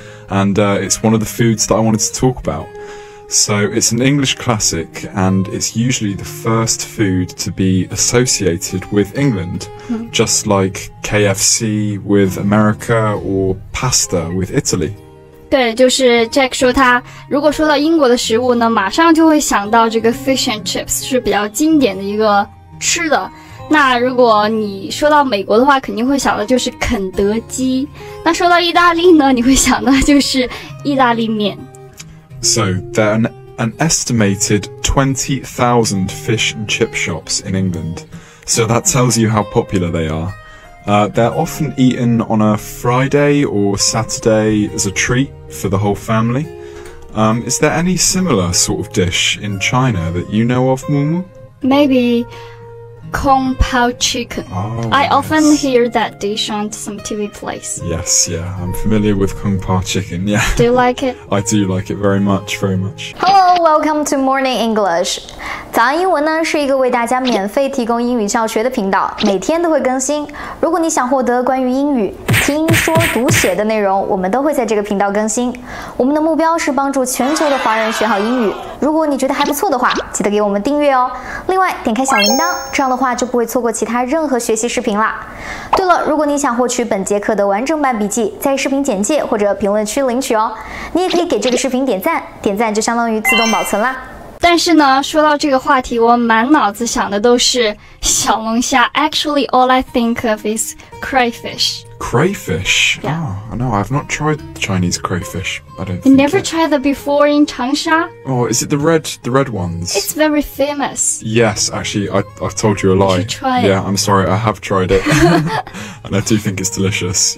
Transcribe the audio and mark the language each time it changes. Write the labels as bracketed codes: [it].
[en] And it's one of the foods that I wanted to talk about. So it's an English classic, and it's usually the first food to be associated with England, just like KFC with America or pasta with Italy. [zh] 对，就是 Jack 说他如果说到英国的食物呢，马上就会想到这个 fish and chips 是比较经典的一个吃的。那如果你说到美国的话，肯定会想的就是肯德基。那说到意大利呢，你会想到就是意大利面。 [en] So there are an estimated 20,000 fish and chip shops in England. So that tells you how popular they are. They're often eaten on a Friday or Saturday as a treat for the whole family. Is there any similar sort of dish in China that you know of, Mumu? Maybe Kung Pao chicken. Oh, I often yes. hear that dish on some TV plays. Yes, yeah, I'm familiar with Kung Pao chicken, yeah. Do you like it? I do like it very much, very much. Hello, welcome to Morning English. [zh] 早安英文呢是一个为大家免费提供英语教学的频道，每天都会更新。如果你想获得关于英语听说读写的内容，我们都会在这个频道更新。我们的目标是帮助全球的华人学好英语。如果你觉得还不错的话，记得给我们订阅哦。另外，点开小铃铛，这样的话就不会错过其他任何学习视频啦。对了，如果你想获取本节课的完整版笔记，在视频简介或者评论区领取哦。你也可以给这个视频点赞，点赞就相当于自动保存啦。但是呢，说到这个话题，我满脑子想的都是小龙虾。 [en] Actually, all I think of is crayfish. Crayfish? Yeah. Oh, no, I've not tried Chinese crayfish. I don't You think never it. tried that before in Changsha? Oh, is it the red ones? It's very famous. Yes, actually, I've told you a lie. You should try it. Yeah, I'm sorry, I have tried it. And I do think it's delicious.